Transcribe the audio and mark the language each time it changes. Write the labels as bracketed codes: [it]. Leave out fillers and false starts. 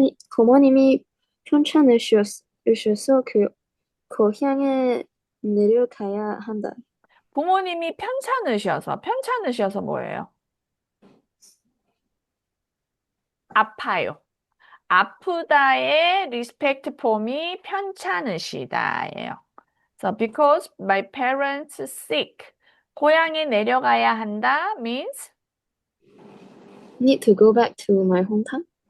[ko] 부모님이 편찮으셔서 그 고향에 내려가야 한다. 부모님이 편찮으셔서 뭐예요? 아파요. 아프다의 리스펙트 폼이 편찮으시다예요. [en] So because my parents sick. [ko] 고향에 내려가야 한다 means [en] Need to go back to my hometown.